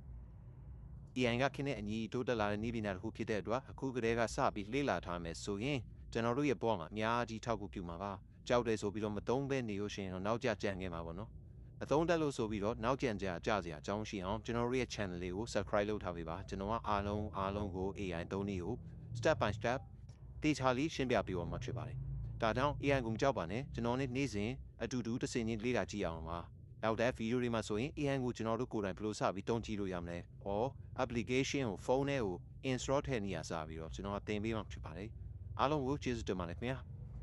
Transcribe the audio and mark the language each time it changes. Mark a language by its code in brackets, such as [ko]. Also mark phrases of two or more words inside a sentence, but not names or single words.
[my] AI ကခင်းတဲ့အညီတိုးတက်လာတဲ့နည်းပညာတစ်ခုဖြစ်တဲ့အတွက်အခုကတည်းကစပြီးလေ့လာထားမယ်ဆိုရင်ကျွန်တော်တို့ရဲ့ဘဝမှာအများကြီးထောက်ကူပြု မှာပါကြောက်တယ်ဆိုပြီးတော့မသုံးဘဲနေလို့ရှိရင်တော့နောက်ကျကြံခဲ့မှာပေါ့နော်အသုံးတက်လို့ဆိုပြီးတော့နောက်ကျန်ကြစရာအကြောင်းရှိအောင်ကျွန်တော်တို့ရဲ့ channel လေးကို subscribe လုပ်ထားပေးပါကျွန်တော်ကအားလုံးကို AI သုံးနည်းကို [en] step by step [my] တေချာလေးရှင်းပြပေးပါမှာဖြစ်ပါတယ်ဒါကြောင့် AI ကိုကြောက်ပါနဲ့ကျွန်တော်နေ့စဉ်အတူတူတစ်စင်ချင်းလေ့လာကြည့်အောင်ပါနောက်တဲ့ဗီဒီယိုတွေမှာဆိုရင် AI ကိုကျွန်တော်တို့ကိုယ်တိုင်ဘယ်လိုစပြီးတုံးကြည့်လို့ရမလဲ။ [en] or application [my] ကိုဖုန်းထဲကို install ထည့်နေရစပြီးတော့ကျွန်တော်သင်ပေးမှာဖြစ်ပါတယ်။အားလုံးကိုကျေးဇူးတင်ပါတယ်ခင်ဗျာ။